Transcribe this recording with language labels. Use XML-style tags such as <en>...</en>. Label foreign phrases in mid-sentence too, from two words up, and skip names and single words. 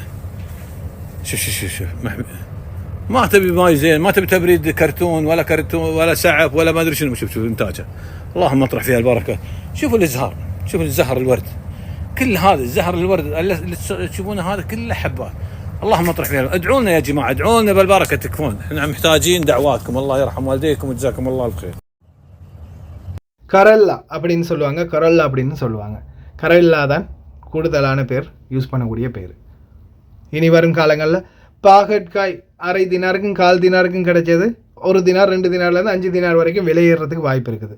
<ar>شوف ما تبي ماي زين ما تبي تبريد كرتون ولا سعف ولا ما ادري شنو. شوف انتاجها اللهم اطرح فيها البركة. شوفوا الازهار شوفوا الزهر الورد كل هذا الزهر الورد اللي تشوفونه هذا كله حبات. اللهم اطرح فيها. ادعوا لنا يا جماعة ادعوا لنا بالبركة تكفون. احنا محتاجين دعواتكم. الله يرحم والديكم وجزاكم الله الخير.</ar> <ta>கரல்லா அப்படின்னு சொல்லுவாங்க, கரல்லா அப்படின்னு சொல்லுவாங்க. கரல்லா தான் கூடுதலான பேர் யூஸ் பண்ணக்கூடிய பேர். இனி வரும் காலங்களில் பாகற்காய் அரை தினாருக்கும் கால் தினாருக்கும் கிடைச்சது 1 தினார் 2 தினார்லேருந்து 5 தினார் வரைக்கும் விலையேறதுக்கு வாய்ப்பு இருக்குது.</ta>